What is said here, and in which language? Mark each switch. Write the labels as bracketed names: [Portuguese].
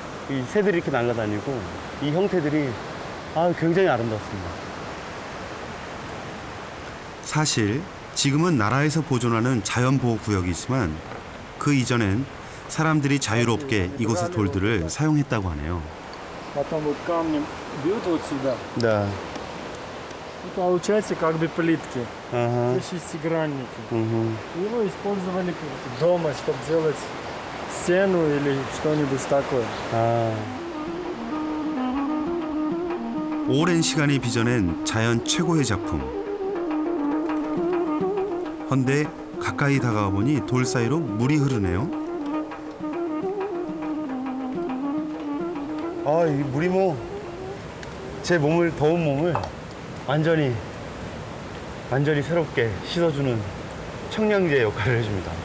[Korean] 이 새들이 이렇게 날아다니고 이 형태들이 굉장히 아름답습니다. 사실 지금은 나라에서 보존하는 자연보호구역이지만 그 이전엔 사람들이 자유롭게 이곳의 돌들을 사용했다고 하네요. [Russian] Потом вот камнем бьют вот сюда. Да. И получается как бы плитки. Это шестигранники. Его использовали дома, чтобы делать стену или что-нибудь такое. [Korean] 오랜 시간이 빚어낸 자연 최고의 작품. 헌데 가까이 다가와 보니 돌 사이로 물이 흐르네요. 이 물이 제 몸을, 더운 몸을 완전히 새롭게 씻어주는 청량제 역할을 해줍니다.